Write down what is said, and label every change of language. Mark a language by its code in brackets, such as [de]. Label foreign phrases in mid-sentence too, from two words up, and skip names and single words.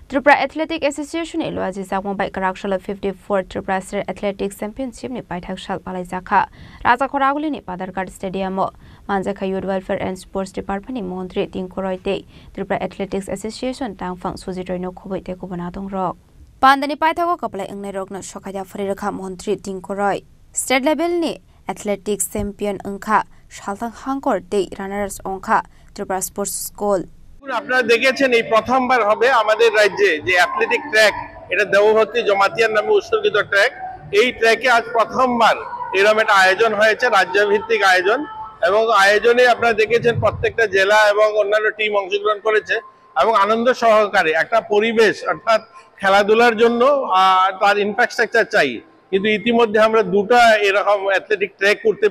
[trp] Tripura Athletic Association e loaji zakmong bai karakshal 54 Tripura State Athletics Championship ni paithak shal palai zakha Raja Khoraguli ni Padarghat Stadium Manjakha Youth Welfare and Sports Department ni Montri Tingkoroi te Tripura Athletics Association tangfang sujitoi no khoboi te ko banatong rok Pandani paithako kaplai engnai rok no sokhaja Farirkha Montri Tingkoroi [en] State level [trp] ni Athletics Champion angkha shalthang hangkor te runners ongkha Tripura Sports School [bn] আপনারা দেখেছেন এই প্রথমবার হবে আমাদের রাজ্যে যে অ্যাথলেটিক ট্র্যাক এটা দেবভর্তি জমাতিয়ার নামে উৎসর্গিত ট্র্যাক এই ট্র্যাকে আজ প্রথমবার এরকম একটা আয়োজন হয়েছে রাজ্যভিত্তিক আয়োজন এবং আয়োজনে আপনারা দেখেছেন প্রত্যেকটা জেলা এবং অন্যান্য টিম অংশগ্রহণ করেছে এবং আনন্দ সহকারে একটা পরিবেশ অর্থাৎ খেলাধুলার জন্য তার ইনফ্রাস্ট্রাকচার চাই কিন্তু ইতিমধ্যে আমরা দুটো এরকম অ্যাথলেটিক ট্র্যাক করতে